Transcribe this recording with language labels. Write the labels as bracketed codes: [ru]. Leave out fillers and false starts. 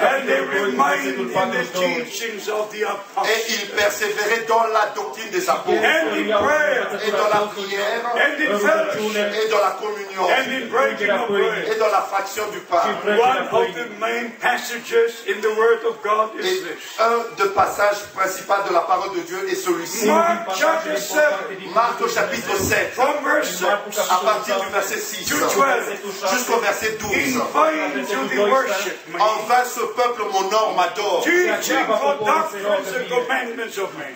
[en] And they remained in the teachings of the [fr] Et [en] apostles. [fr] il persévérait dans la doctrine des apôtres. [en] And in prayer. [fr] Et dans la prière. [en] And in fellowship. [fr] Et dans la communion. [en] And in breaking of bread. [fr] Et dans la fraction du pain. [en] One of the main passages in the Word of God [fr] Et [en] is this. [fr] un des passages principaux de la parole de Dieu est celui-ci. [en] Mark chapter 7, [fr] Marc au chapitre 7. [en] from verse 6 [fr] À partir du verset 6 [en] to 12. [fr] jusqu'au verset 12. [en] In vain do they worship me, [fr] En vain ce peuple m'honore, m'adore, [en] teaching for doctrines and commandments of men.